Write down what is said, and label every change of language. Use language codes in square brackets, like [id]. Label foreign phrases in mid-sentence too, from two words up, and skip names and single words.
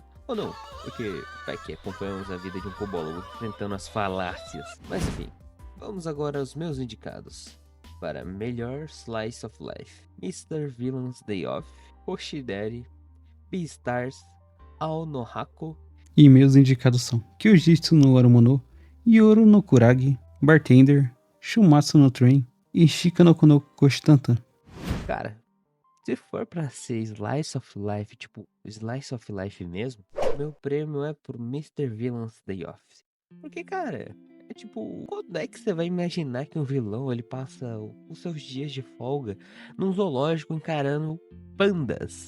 [pt] Ou não, porque vai que acompanhamos a vida de um cobólogo enfrentando as falácias. Mas enfim, vamos agora aos meus indicados. Para melhor [en] Slice of Life, [pt] Mr. Villain's Day Off, Hoshideri, Beastars, Ao no Hako. E meus indicados são Kyojitsu no Warumono, Yoru no Kuragi, Bartender, Shumatsu no Train e Shika no Kono Koshitantan. Cara, se for pra ser [en] Slice of Life, [pt] tipo [en] Slice of Life [pt] mesmo, meu prêmio é pro Mr. Villain's Day Off. Porque, cara, é tipo, quando é que você vai imaginar que um vilão ele passa os seus dias de folga num zoológico encarando pandas?